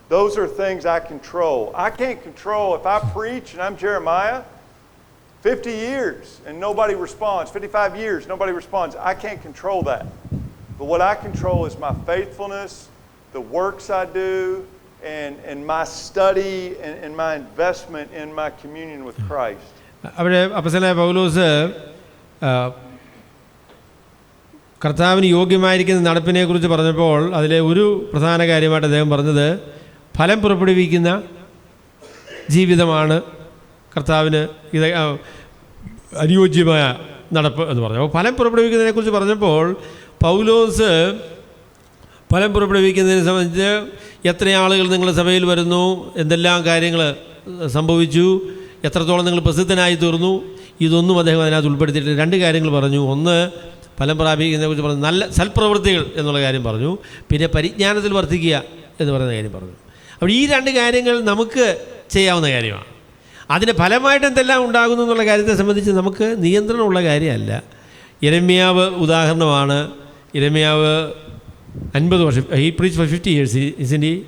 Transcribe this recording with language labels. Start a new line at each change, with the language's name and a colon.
English: Those are things I control. I can't control if I preach and I'm Jeremiah, 50 years and nobody responds, 55 years, nobody responds. I can't control that. But what I control is my faithfulness, the works I do, and my study and my investment in my communion with Christ.
Malayalam: അവിടെ അപ്പോസ്തലനായ പൗലോസ് കർത്താവിന് യോഗ്യമായിരിക്കുന്ന നടപ്പിനെക്കുറിച്ച് പറഞ്ഞപ്പോൾ അതിലെ ഒരു പ്രധാന കാര്യമായിട്ട് അദ്ദേഹം പറഞ്ഞത് ഫലം പുറപ്പെടുവിക്കുന്ന ജീവിതമാണ് കർത്താവിന് ഇത് അനുയോജ്യമായ നടപ്പ് എന്ന് പറഞ്ഞു. അപ്പോൾ ഫലം പുറപ്പെടുവിക്കുന്നതിനെക്കുറിച്ച് പറഞ്ഞപ്പോൾ പൗലോസ് ഫലം പുറപ്പെടുവിക്കുന്നതിനെ സംബന്ധിച്ച് എത്ര ആളുകൾ നിങ്ങളുടെ സഭയിൽ വരുന്നു, എന്തെല്ലാം കാര്യങ്ങൾ സംഭവിച്ചു, എത്രത്തോളം നിങ്ങൾ പ്രസിദ്ധനായി തീർന്നു, ഇതൊന്നും അദ്ദേഹം അതിനകത്ത് ഉൾപ്പെടുത്തിയിട്ട് രണ്ട് കാര്യങ്ങൾ പറഞ്ഞു. ഒന്ന്, ഫലം പ്രാപിക്കുന്നതിനെക്കുറിച്ച് പറഞ്ഞു, നല്ല സൽപ്രവൃത്തികൾ എന്നുള്ള കാര്യം പറഞ്ഞു. പിന്നെ പരിജ്ഞാനത്തിൽ വർദ്ധിക്കുക എന്ന് പറയുന്ന കാര്യം പറഞ്ഞു. അപ്പോൾ ഈ രണ്ട് കാര്യങ്ങൾ നമുക്ക് ചെയ്യാവുന്ന കാര്യമാണ്. അതിന് ഫലമായിട്ട് എന്തെല്ലാം ഉണ്ടാകുന്നു എന്നുള്ള കാര്യത്തെ സംബന്ധിച്ച് നമുക്ക് നിയന്ത്രണമുള്ള കാര്യമല്ല. യിരെമ്യാവ് ഉദാഹരണമാണ്. യിരെമ്യാവ് 50 വർഷം,
English: he preached for 50 years, isn't he?